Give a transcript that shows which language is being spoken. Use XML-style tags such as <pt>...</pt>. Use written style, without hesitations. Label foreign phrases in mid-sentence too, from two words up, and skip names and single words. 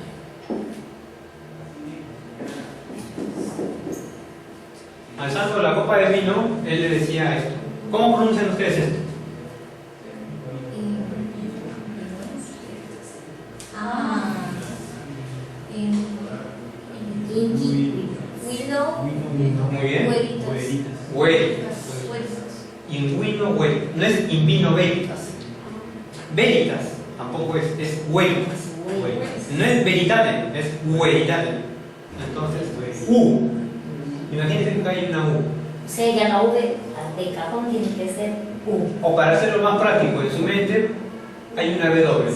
<es>Alzando la copa de vino, él le decía esto. ¿Cómo pronuncian ustedes esto? Muy bien.</es> <la>Hueritas. Inguino hueritas.</la> <es>No es</es> <la>invino veritas.</la> <es>Veritas tampoco es hueritas. No es veritatem, es hueritatem. Entonces, U. Imagínense que hay una U. O sea, ya la V de cajón tiene que ser U. O para hacerlo más práctico, en su mente hay una W.</es>